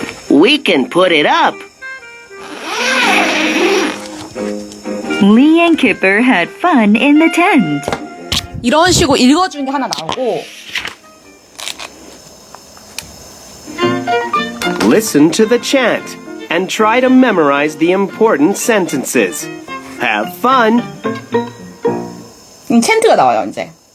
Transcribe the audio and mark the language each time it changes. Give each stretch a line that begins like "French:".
English: We can put it up. Lee and Kipper had fun in the tent.
Korean: 이런 식으로 읽어주는 게 하나 나오고
English: Listen to the chant and try to memorize the important sentences. Have fun.
Korean: 챈트가 나와요, 이제.